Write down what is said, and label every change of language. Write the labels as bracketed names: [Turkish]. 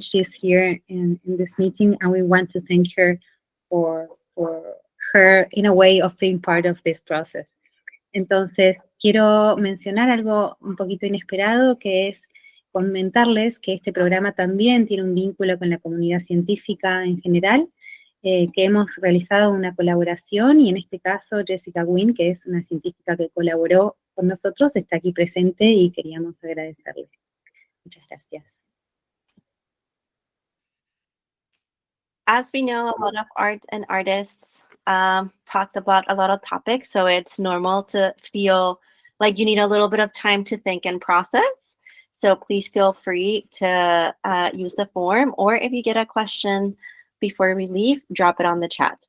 [English] She's here in this meeting, and we want to thank her for her, in a way, of being part of this process. [Spanish] Entonces, quiero mencionar algo un poquito inesperado, que es comentarles que este programa también tiene un vínculo con la comunidad científica en general, que hemos realizado una colaboración, y en este caso Jessica Gwynn, que es una científica que colaboró con nosotros, está aquí presente y queríamos agradecerle. Muchas gracias. [English] As we know, a lot of arts and artists talked about a lot of topics, so it's normal to feel like you need a little bit of time to think and process. So please feel free to use the form, or if you get a question before we leave, drop it on the chat.